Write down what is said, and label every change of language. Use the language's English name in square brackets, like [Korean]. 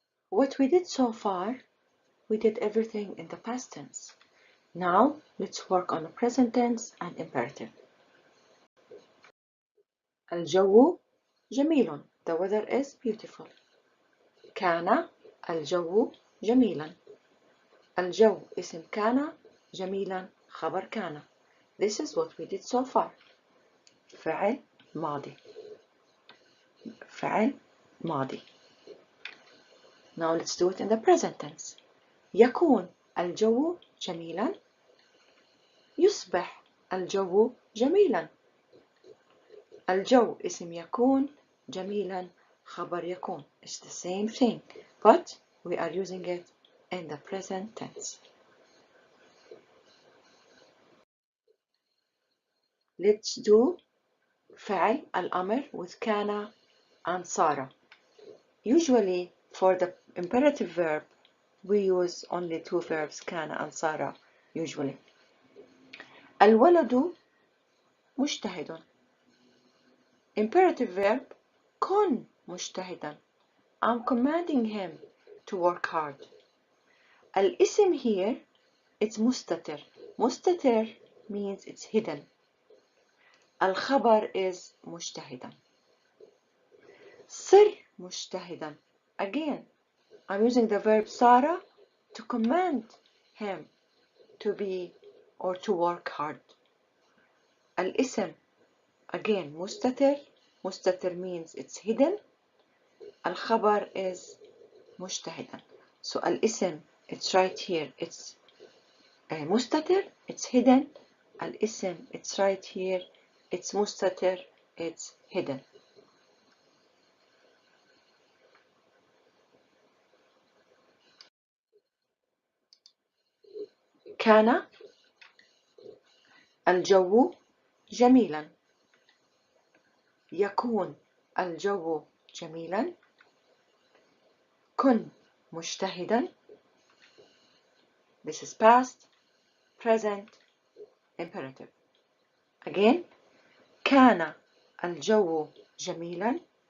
[English] What we did so far, we did everything in the past tense. Now let's work on the present tense and imperative. [Arabic] الجو جميل. [English] The weather is beautiful. [Arabic] كان الجو جميلا. الجو اسم كان جميلا خبر كان. [English] This is what we did so far. [Arabic] فعل ماضي. فعل ماضي. [English] Now let's do it in the present tense. [Arabic] يكون الجو جميلا. يصبح الجو جميلا. الجو اسم يكون جميلا خبر يكون. [English] It's the same thing, but we are using it in the present tense. Let's do فعل الأمر with Kana and Sarah. Usually for the imperative verb we use only two verbs, Kana and Sarah usually. [Arabic] الولد مجتهد. [English] Imperative verb [Arabic] كن مجتهدا. [English] I'm commanding him to work hard. الاسم here it's مستتر. مستتر means it's hidden. الخبر is مجتهدا. [Arabic] صر مجتهدا. [English] Again, I'm using the verb Sarah to command him to be or to work hard. [Arabic] الاسم again مستتر. [English] مستتر means it's hidden. الخبر is مجتهدا. So الاسم it's right here, it's مستتر, it's hidden. الاسم it's right here, it's مستتر, it's hidden. [Arabic] كان الجو جميلا. يكون الجو جميلا. كن مجتهدا. [English] This is past, present, imperative. Again, [Arabic] كان الجو جميلا.